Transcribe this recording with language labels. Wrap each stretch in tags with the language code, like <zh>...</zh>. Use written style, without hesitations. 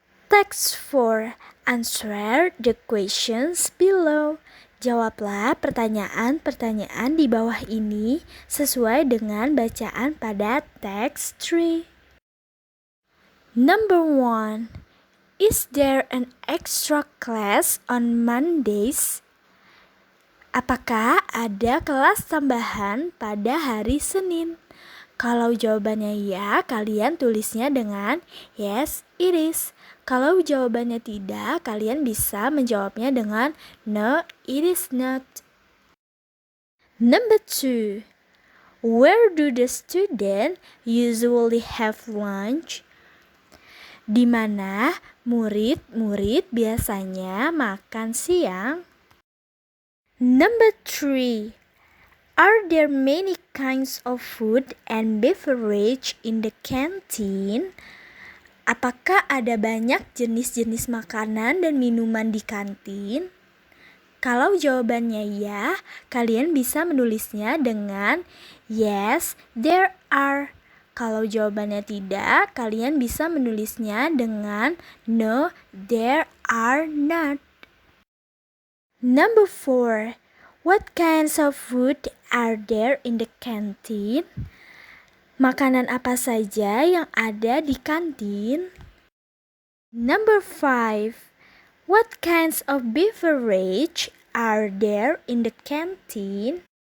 <en>Text 4. Answer the questions below.</en> <id>Jawablah pertanyaan-pertanyaan di bawah ini sesuai dengan bacaan pada text 3.</id> <en>Number 1. Is there an extra class on Mondays?</en> <id>Apakah ada kelas tambahan pada hari Senin? Kalau jawabannya ya, kalian tulisnya dengan</id> <en>yes, it is.</en> <id>Kalau jawabannya tidak, kalian bisa menjawabnya dengan</id> <en>no, it is not. Number 2. Where do the students usually have lunch?</en> <id>di mana murid-murid biasanya makan siang.</id> <en>Number 3. Are there many kinds of food and beverage in the canteen?</en> <id>Apakah ada banyak jenis-jenis makanan dan minuman di kantin? Kalau jawabannya ya, kalian bisa menulisnya dengan</id> <en>yes, there are.</en> <id>Kalau jawabannya tidak, kalian bisa menulisnya dengan</id> <en>no, there are not. Number 4. What kinds of food are there in the canteen?</en> <id>Makanan apa saja yang ada di kantin?</id> <en>Number 5. What kinds of beverage are there in the canteen?</en>